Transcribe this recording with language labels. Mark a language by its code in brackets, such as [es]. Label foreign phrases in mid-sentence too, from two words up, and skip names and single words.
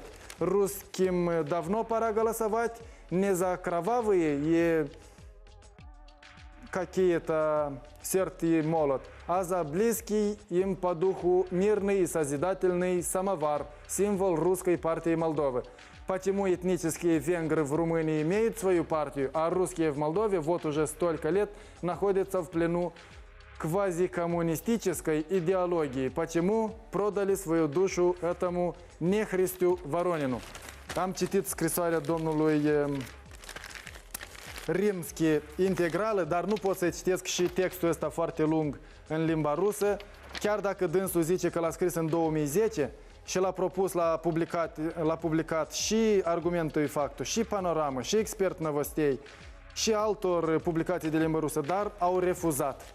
[ru] Русским давно пора голосовать не за кровавые и какие-то серд и молот, а за близкий им по духу мирный и созидательный самовар, символ русской партии Молдовы. Почему этнические венгры в Румынии имеют свою партию, а русские в Молдове вот уже столько лет находятся в плену квазикоммунистической идеологии? Почему продали свою душу этому нехристю Воронину? [ro] Am citit scrisoarea domnului Rimski integrală, dar nu pot să citesc și textul ăsta foarte lung în limba rusă, chiar dacă dânsul zice că l-a scris în 2010 și l-a propus, l-a publicat și Argumentul și Factul, și Panoramă, și Expert Novostei, și altor publicații de limbă rusă, dar au refuzat.